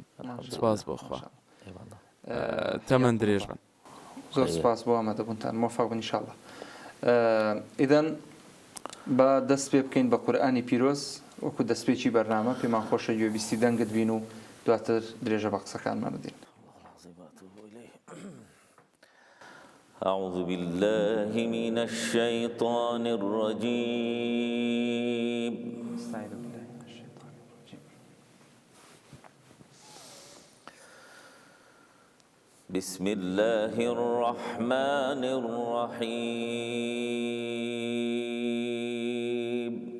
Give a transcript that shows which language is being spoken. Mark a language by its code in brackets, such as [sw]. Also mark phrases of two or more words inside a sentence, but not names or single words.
[ckb] سپاس بۆ خوا. تەمەن درێژ بن. زۆر سپاس بۆ ئامادەبوونتان. مۆفەق بن [ar] ئینشاء الله. [ckb] ئیدەن بە دەست پێ بکەین بە قورئانی پیرۆز وەکو دەستپێکی بەرنامە. پێمان خۆشە گوێبیستی دەنگت بین و دواتر درێژە بە قسەکانمان بدەین. [ar] أعوذ بالله من الشيطان الرجيم. بسم الله الرحمن الرحيم.